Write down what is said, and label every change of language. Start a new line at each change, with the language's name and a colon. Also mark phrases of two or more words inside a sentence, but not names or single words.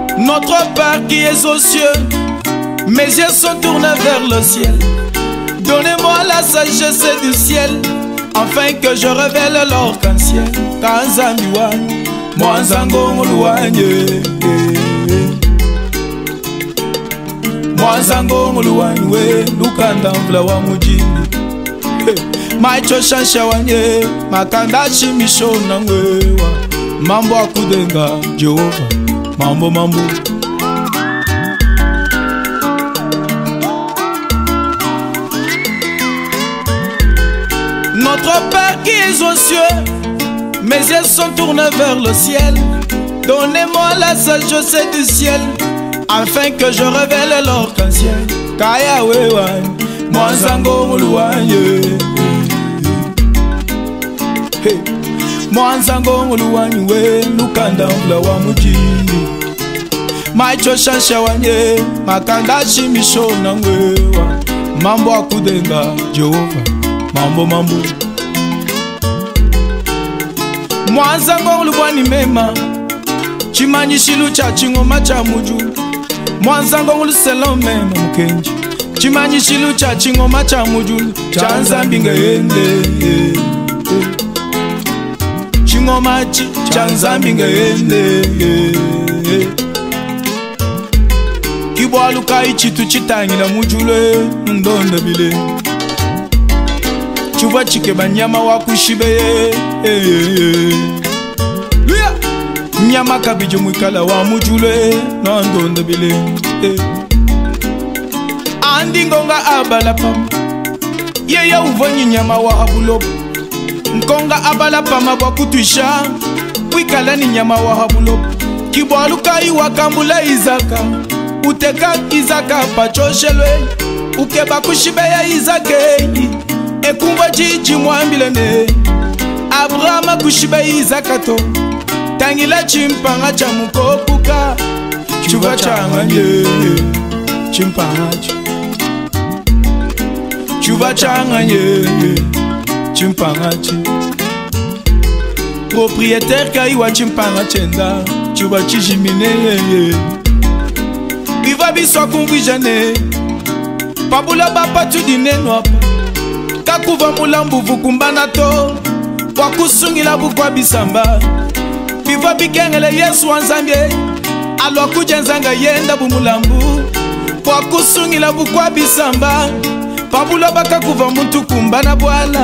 French: Notre Père qui es aux cieux, mes yeux sont tournés vers le ciel. Donnez-moi la sagesse du ciel, afin que je révèle l'arc-en-ciel.
Chokwe: Kanzambiwani, mwanzango nguluwanye, mwanzango nguluwanye we, lukanda mvula wa mujini. Maicho shansha wanye, makanda shimishona ngwewa. Mambo akudenga, Jehova, mambo mambo.
French: Notre Père qui es aux cieux, mes yeux sont tournés vers le ciel. Donnez-moi la sagesse du ciel, afin que je révèle l'arc-en-ciel.
Chokwe: Kaya wewan, mwanzango nguluwanye, mwanzango nguluwanye we, lukanda mvula wa mujini. Maicho shansha wanye, makanda shimishona ngwewa. Mambo akudenga, Jehova, mambo mambo. Mwanzango nguluwani mema, chimanyi shilu cha chingoma cha mujulu. Mwanzango nguluselo mema mkenji, chimanyi shilu cha chingoma cha mujulu. Chanzambi ngeyende, chingoma chi, chanzambi ngeyende. Kibwalu kai chitu chitangi na mujulu, ndonde bile. Chuba chike banyama wakushibeye, nyama kabijo mwikala wa mujule na ndonde bile. Andi ngonga abala pam, yeya uvonyi nyama wa habulobo. Nkonga abala pama wa kutuisha, wikala ni nyama wa habulobo. Kibwalu kai wakambula Izaka, uteka Izaka pachoshelwe. Ukeba kushibeya Izake, ekumba jiji mwambilene. Abrahama kushibeya Izaka to, tangila chimpanga cha mukopuka. Chuba changanye, chimpanga cha, chuba changanye, chimpanga cha. Propriétaire kaiwa chimpanga chenda, chuba chijimine. Biva biswa kumwijane, pabula bapa tudine nwapa. Kakuva mulambu vukumbana to, wakusungila bukwa bisamba. Biva bikengele Yesu wanzambye, alwa kujenzanga yenda bumulambu. Wakusungila bukwa bisamba, pabula baka kuva muntu kumbana bwala.